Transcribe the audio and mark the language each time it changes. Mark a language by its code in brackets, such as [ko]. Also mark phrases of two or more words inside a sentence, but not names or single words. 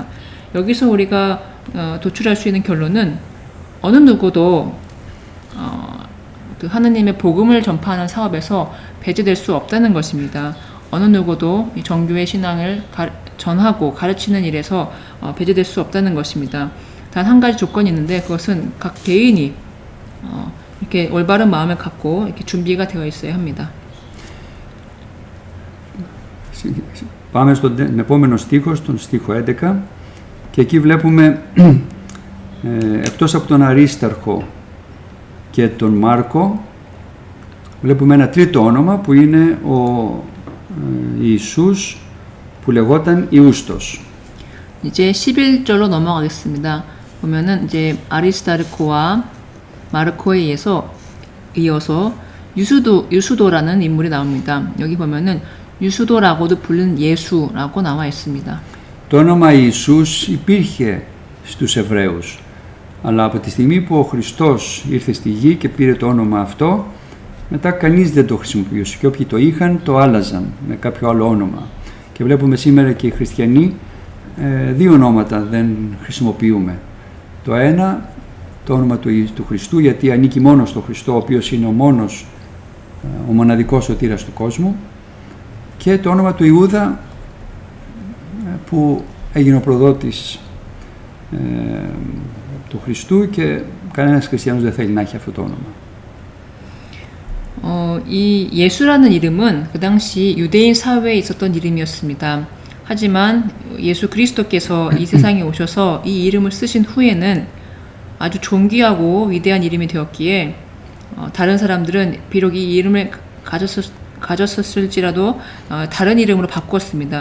[ko] 여기서 우리가 도출할 수 있는 결론은 어느 누구도 그 하느님의 복음을 전파하는 사업에서 배제될 수 없다는 것입니다. 어느 누구도 이 정교의 신앙을 전하고 가르치는 일에서 배제될 수 없다는 것입니다. 단 한 가지 조건이 있는데 그것은 각 개인이 이렇게 올바른 마음을 갖고 이렇게 준비가 되어 있어야 합니다. [el] Πάμε στον επόμενο στίχο, στον στίχο 11, και εκεί βλέπουμε εκτός από τον Αρίσταρχο και τον Μάρκο, βλέπουμε ένα τρίτο όνομα που είναι ο Ιησούς, που λεγόταν Ιούστος. [ko] 이제 11절로 넘어가겠습니다. 보면은 이제 아리스타르코와 마르코에 이어서 유수도라는 인물이 나옵니다. 여기 보면은 유수도라고도 불리는 예수라고 나와 있습니다. [el] Το όνομα Ιησούς υπήρχε στους Εβραίους, αλλά από τη στιγμή που ο Χριστός ήρθε στη γη και πήρε το όνομα αυτό, μετά κανείς δεν το χρησιμοποιούσε και όποιοι το είχαν το άλλαζαν με κάποιο άλλο όνομα. Και βλέπουμε σήμερα και οι χριστιανοί δύο ονόματα δεν χρησιμοποιούμε. Το ένα, το όνομα του Χριστού, γιατί ανήκει μόνο στο Χριστό, ο οποίος είναι ο μοναδικός σωτήρας του κόσμου, και το όνομα του Ιούδα, που έγινε ο προδότης του Χριστού, και κανένας χριστιανός δεν θέλει να έχει αυτό το όνομα. [ko] 이 예수라는 이름은 그 당시 유대인 사회에 있었던 이름이었습니다. 하지만 예수 그리스도께서 이 세상에 오셔서 이 이름을 쓰신 후에는 아주 존귀하고 위대한 이름이 되었기에 다른 사람들은 비록 이 이름을 가졌었을지라도 다른 이름으로 바꿨습니다.